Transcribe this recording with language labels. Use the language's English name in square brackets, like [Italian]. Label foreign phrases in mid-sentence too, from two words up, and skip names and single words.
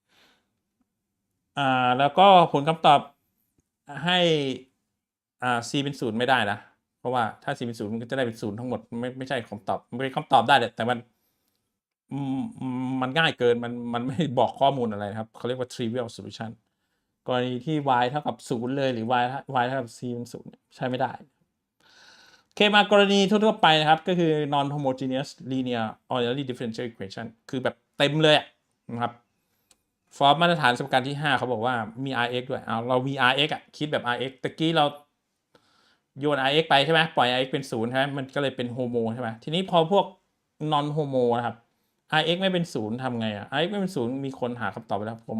[Thai] แล้วก็ผลคำตอบให้c เป็น0ไม่ได้นะเพราะว่าถ้า c เป็น0มันก็จะได้เป็น0ทั้งหมดไม่ใช่คำตอบมันเป็นคำตอบได้แต่มันง่ายเกินมันไม่บอกข้อมูลอะไรนะครับเขาเรียกว่า [English] trivial solution [Thai] กรณีที่ y เท่ากับ0เลยห รือ y เท่ากับ c เป็น0ใช้ไม่ได้โอเคมากรณีทั่วๆไปนะครับก็คือ [English] non-homogeneous linear ordinary differential equation [Thai] คือแบบเต็มเลยนะครับฟอร์มมาตรฐานสมการที่5เขาบอกว่ามี rx ด้วยเรามี rx คิดแบบ rx ตะกี้เราโยน rx ไปใช่ไหมปล่อย rx เป็น0ใช่ไหมมันก็เลยเป็นโฮโมใช่ไหมที นี้พอพวก [English] non homo [Thai] นะครับ rx ไม่เป็น0ทำไงrx ไม่เป็น0มีคนหาคำตอบไปแล้วผม